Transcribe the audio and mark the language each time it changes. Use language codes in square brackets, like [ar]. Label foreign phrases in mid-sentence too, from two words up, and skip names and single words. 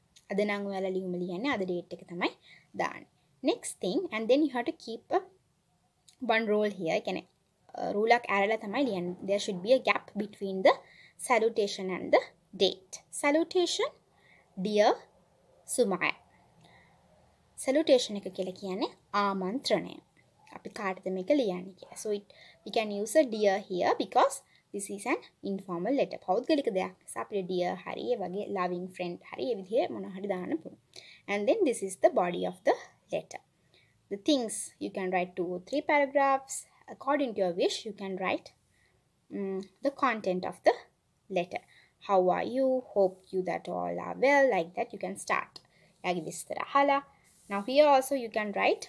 [en] Next thing, and then you have to keep one rule here. There should be a gap between the salutation and the date. Salutation, dear Sumaya. [si] Salutation එක කියලා කියන්නේ ආමන්ත්‍රණය. අපි කාටද මේක ලියන්නේ කියලා. [en] So we can use a dear here because this is an informal letter. [si] පෞද්ගලික දෙයක් නිසා අපිට dear හරි ඒ වගේ [en] loving friend [si] හරි ඒ විදිහේ මොනවා හරි දාන්න පුළුවන්. [en] And then this is the body of the letter. The things you can write 2 or 3 paragraphs. According to your wish, you can write the content of the letter. How are you? Hope you that all are well. Like that, you can start. Now here also you can write.